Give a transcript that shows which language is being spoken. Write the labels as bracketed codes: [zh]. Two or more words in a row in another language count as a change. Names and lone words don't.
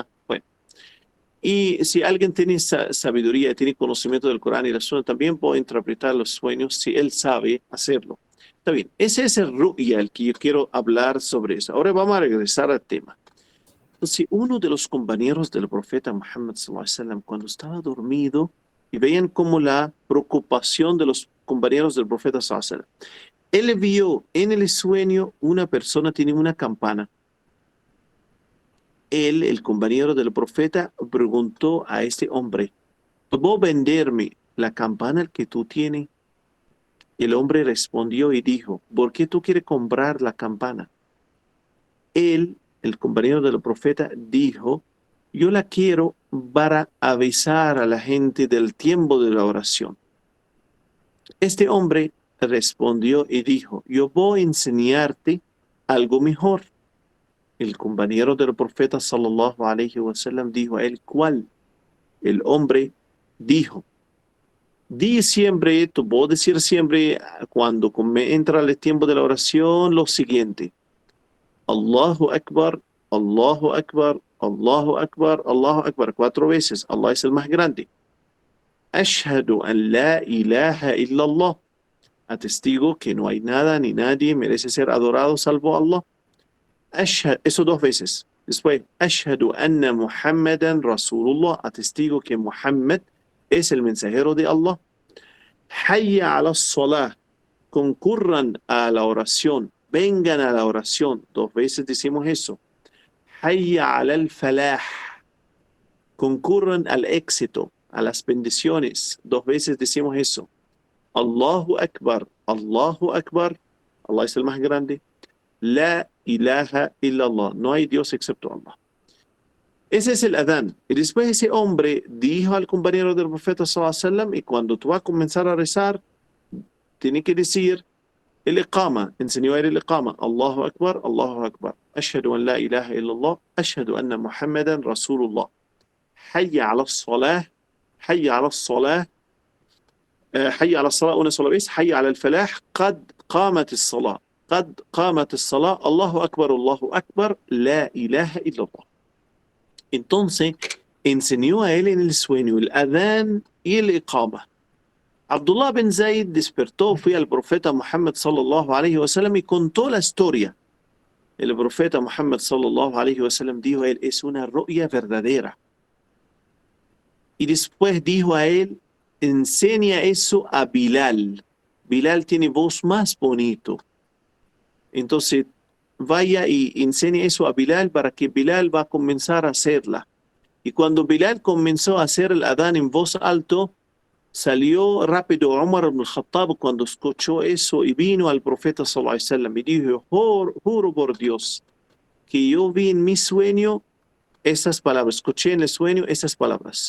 [es] Bueno, y si alguien tiene sabiduría, tiene conocimiento del Corán y la Sunna, también puede interpretar los sueños si él sabe hacerlo. Está bien, ese es el ru'ya, el que yo quiero hablar sobre eso. Ahora vamos a regresar al tema. Entonces, uno de los compañeros del profeta Muhammad [ar] صلى الله عليه وسلم, [es] cuando estaba dormido, y veían como la preocupación de los compañeros del profeta [ar] صلى الله عليه وسلم, [es] él vio en el sueño una persona tiene una campana. Él, el compañero del profeta, preguntó a este hombre, ¿puedo venderme la campana que tú tienes? El hombre respondió y dijo, ¿por qué tú quieres comprar la campana? Él, el compañero del profeta, dijo, yo la quiero para avisar a la gente del tiempo de la oración. Este hombre respondió y dijo, yo voy a enseñarte algo mejor. El compañero del profeta [ar] صلى الله عليه وسلم [es] dijo a él, ¿cuál? El hombre dijo, di siempre, tú puedes decir siempre cuando entra el tiempo de la oración lo siguiente. [ar] الله أكبر، الله أكبر، الله أكبر، الله أكبر. [es] 4 veces. Allah es el más grande. [ar] أشهد أن لا إله إلا الله. [es] Atestigo que no hay nada ni nadie merece ser adorado salvo Allah. Eso 2 veces. Después, [ar] أشهد أن محمدا رسول الله. [es] Atestigo que Muhammad es el mensajero de Allah. [ar] حي على الصلاة. [es] Concurran a la oración. Vengan a la oración. 2 veces decimos eso. [ar] حي على الفلاح. [es] concurren al éxito, a las bendiciones. 2 veces decimos eso. [ar] الله أكبر، الله أكبر. [es] Allah es el más grande. [ar] لا إله إلا الله. [es] No hay Dios excepto Allah. Ese es el adán. Y después ese hombre dijo al compañero del profeta [ar] صلى الله عليه وسلم, [es] y cuando tú vas a comenzar a rezar, tiene que decir el iqama. Enseñó a él el iqama. [ar] الله أكبر، الله أكبر. أشهد أن لا إله إلا الله. أشهد أن محمدا رسول الله. حي على الصلاة. حي على الصلاة. حي على الصلاة [es] una sola vez. [ar] حي على الفلاح. قد قامت الصلاة. قد قامت الصلاة. الله أكبر، الله أكبر. لا إله إلا الله. [es] Entonces, enseñó a él en el sueño el adán y el iqama. Abdullah bin Zayd despertó, fue al profeta Muhammad [ar] صلى الله عليه وسلم [es] y contó la historia. El profeta Muhammad [ar] صلى الله عليه وسلم [es] dijo a él, es una ru'ya verdadera. Y después dijo a él, enseña eso a Bilal. Bilal tiene voz más bonito. Entonces, vaya y enseñe eso a Bilal para que Bilal va a comenzar a hacerla. Y cuando Bilal comenzó a hacer el adán en voz alto, salió rápido Umar ibn al-Khattab cuando escuchó eso y vino al profeta [ar] صلى الله عليه وسلم [es] y dijo, juro por Dios que yo vi en mi sueño esas palabras, escuché en el sueño esas palabras.